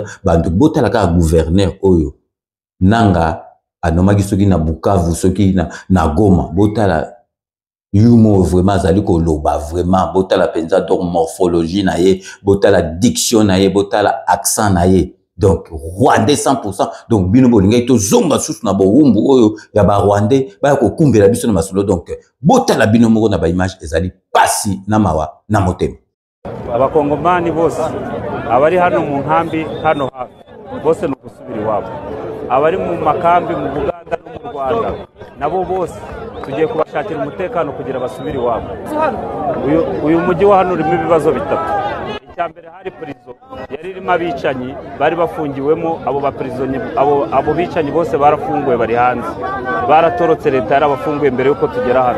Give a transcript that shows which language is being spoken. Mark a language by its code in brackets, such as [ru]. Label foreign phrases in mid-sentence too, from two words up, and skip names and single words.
[ln] bantu botala ka gouverneur oyo nanga anomaki soki na Bukavu soki na Goma botala yumo vraiment zali ko loba vraiment botala penza [fr] donc morphologie [ln] na ye botala diction na ye botala accent na ye [fr] donc rwandais [ln] 100% donc bino bolinga to zonga susu na bowumbu oyo ya ba rwandais ba ko kumbela biso na masolo donc botala bino moko na ba image ezali pasi na mawa na motema [rw] abakongomani bose abari hano mu nkambi hano bose no kusubira iwabo abari mu makambi mu Buganda no mu Rwanda nabo bose tugiye kubashakira umutekano kugira basubire iwabo. Uyu mujyi wa hano urimo ibibazo bitatu. Icyambere hari prison yari irimo abicanyi bari bafungiwemo, abo ba prisonnier abo bicanyi bose barafunguwe bari hanze, baratorotse leta yarabafunguye mbere yuko tugera hano.